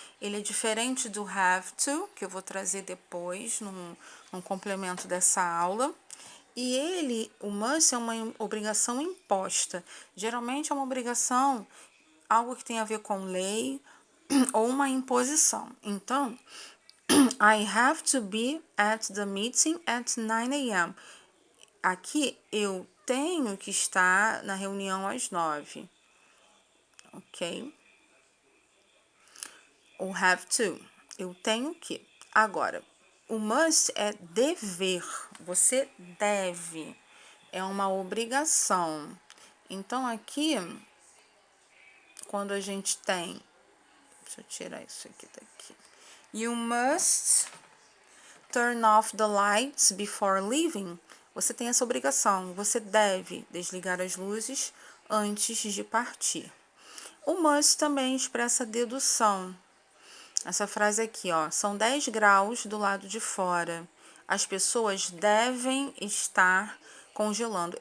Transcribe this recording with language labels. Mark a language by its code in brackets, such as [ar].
[pt] Ele é diferente do have to, que eu vou trazer depois, num complemento dessa aula. E o must é uma obrigação imposta. Geralmente é uma obrigação, algo que tem a ver com lei ou uma imposição. Então, [en] I have to be at the meeting at 9 a.m. [pt] Aqui eu tenho que estar na reunião às 9. Ok? O have to, eu tenho que. Agora, o must é dever, você deve, é uma obrigação. Então, aqui, quando a gente tem, deixa eu tirar isso aqui daqui. [en] You must turn off the lights before leaving. [pt] Você tem essa obrigação, você deve desligar as luzes antes de partir. O must também expressa dedução. Essa frase aqui, ó, são 10 graus do lado de fora. As pessoas devem estar congelando.